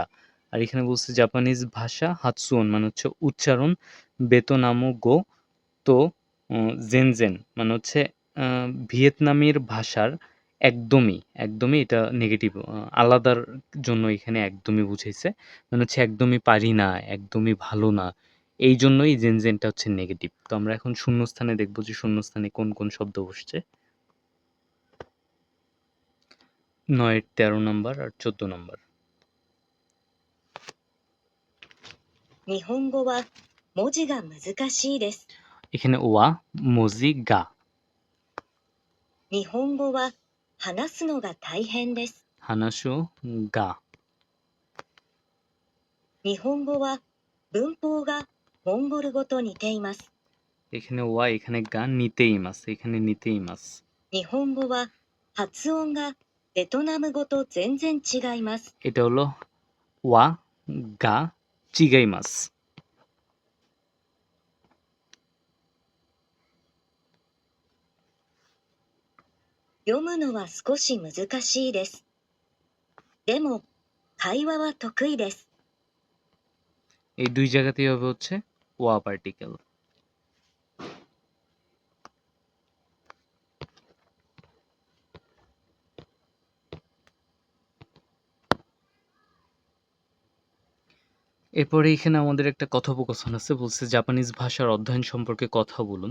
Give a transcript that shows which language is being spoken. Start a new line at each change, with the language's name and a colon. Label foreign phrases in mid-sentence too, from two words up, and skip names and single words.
Bangla: আর এখানে বলছে জাপানিজ ভাষা হাতসুন মানে হচ্ছে উচ্চারণ,
Japanese: ベトナム語と全然
Bangla: মানে হচ্ছে ভিয়েতনামের ভাষার একদমই এটা নেগেটিভ, আলাদার জন্য এখানে একদমই বুঝাইছে, মানে হচ্ছে একদমই পারি না, একদমই ভালো না, এই জন্যই জেনজেনটা হচ্ছে নেগেটিভ। তো আমরা এখন শূন্যস্থানে দেখবো যে শূন্যস্থানে কোন কোন শব্দ বসছে। 9 13 নম্বর আর 14 নম্বর।
Japanese: 日本語は文字が難しいです。 এখানে は文字が, 日本語は話すのが大変です。話すが, 日本語は文法がモンゴル語と似ています。
Bangla: এখানে ওয়া এখানে গা,
Japanese: 似ています
Bangla: এখানে
Japanese: 似ています. 日本語は発音がベトナム語と全然違います。
Bangla: এটা হলো
Japanese: は が 違います. 読むのは少し難しいです。でも会話は得意です。
Bangla: এই দুই জায়গাতেই হবে হচ্ছে ওয়া পার্টিকেল। এরপরে এখানে আমাদের একটা কথোপকথন আছে, বলছে জাপানিজ ভাষার অধ্যয়ন সম্পর্কে কথা বলুন।